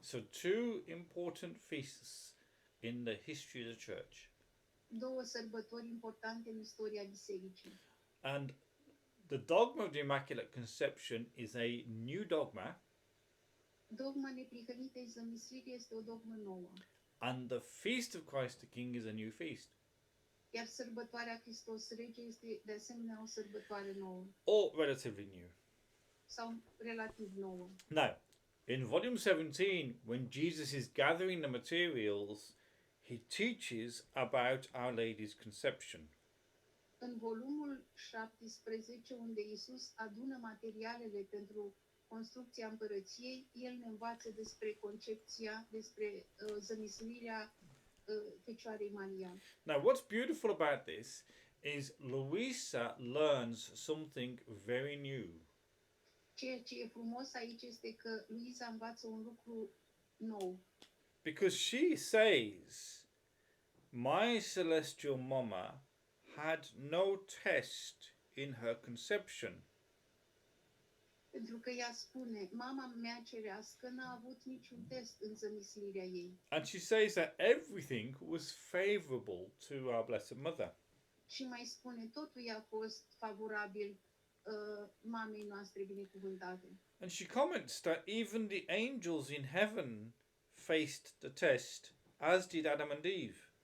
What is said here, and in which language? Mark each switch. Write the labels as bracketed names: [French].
[English] So two important feasts in the history of the church. [Romanian] Două sărbători importante în istoria bisericii. [English] And the dogma of the Immaculate Conception is a new dogma, [Romanian] Dogma Neprihănitei Zămisliri este o dogmă nouă, [English] and the feast of Christ the King is a new feast. [Romanian] iar sărbătoarea Hristos Rege este de asemenea o sărbătoare nouă [English] Or relatively new. [Romanian] sau relativ nouă. [English] Now, in volume 17, when Jesus is gathering the materials, he teaches about Our Lady's conception. [Romanian] În volumul 17, unde Isus adună materialele pentru construcția împărăției, el ne învață despre concepția, despre zămislirea Fecioarei Maria. [English] Now, what's beautiful about this is Louisa learns something very new. [Romanian] Ceea ce e frumos aici este că Luiza învață un lucru nou. [English] Because she says, my celestial mama had no test in her conception. [Romanian] Pentru că ea spune, mama mea cerească n-a avut niciun test în zămislirea ei. [English] And she says that everything was favorable to our Blessed Mother. [Romanian] Și mai spune, totul i-a fost favorabil mamei noastre binecuvântate. [English] And she comments that even the angels in heaven faced the test, as did Adam and Eve.